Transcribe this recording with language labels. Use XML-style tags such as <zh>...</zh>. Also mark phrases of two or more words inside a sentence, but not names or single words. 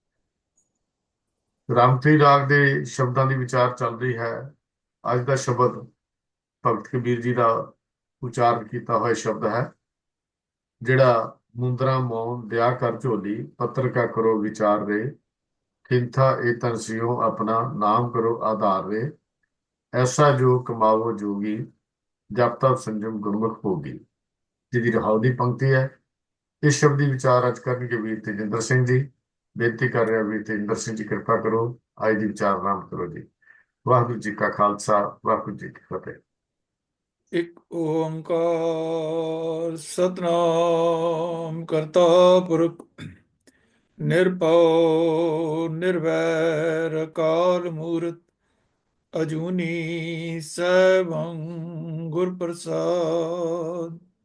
<pa>ਰਾਮਤਰੀ ਰਾਗ ਦੇ ਸ਼ਬਦਾਂ ਦੀ ਵਿਚਾਰ ਚੱਲ ਰਹੀ ਹੈ। ਅੱਜ ਦਾ ਸ਼ਬਦ ਭਗਤ ਕਬੀਰ ਜੀ ਦਾ ਉਚਾਰਨ ਕੀਤਾ ਹੋਇਆ ਸ਼ਬਦ ਹੈ, ਜਿਹੜਾ</pa> <hi>मुंदरा मोन दिआ कर झोली, पत्र का करो विचार रे, खिंथा ए तन सियो अपना, नाम करो आधार रे, ऐसा जो कमावो जोगी, जप तप संयम गुरमुख होगी।</hi> <pa>ਜਿਹਦੀ ਰਹਾਉ ਦੀ ਪੰਕਤੀ ਹੈ। ਇਸ ਸ਼ਬਦ ਦੀ ਵਿਚਾਰ ਅੱਜ ਕਰਨਗੇ ਵੀਰ ਤੇਜਿੰਦਰ ਸਿੰਘ ਜੀ। ਬੇਨਤੀ ਕਰ ਰਿਹਾ ਵੀਰ ਤੇਜਿੰਦਰ ਸਿੰਘ ਜੀ, ਕਿਰਪਾ ਕਰੋ ਅੱਜ ਦੀ ਵਿਚਾਰ ਆਰੰਭ ਕਰੋ ਜੀ। ਵਾਹਿਗੁਰੂ ਜੀ ਕਾ ਖਾਲਸਾ, ਵਾਹਿਗੁਰੂ ਜੀ ਕੀ ਫਤਿਹ। ਇੱਕ ਓੰਕਾਰ ਸਤਨਾਮ ਕਰਤਾ ਪੁਰਖ ਨਿਰਭਉ ਨਿਰਵੈਰ ਅਕਾਲ ਮੂਰਤ ਅਜੂਨੀ ਸੈਭੰ ਗੁਰ ਪ੍ਰਸਾਦ।</pa>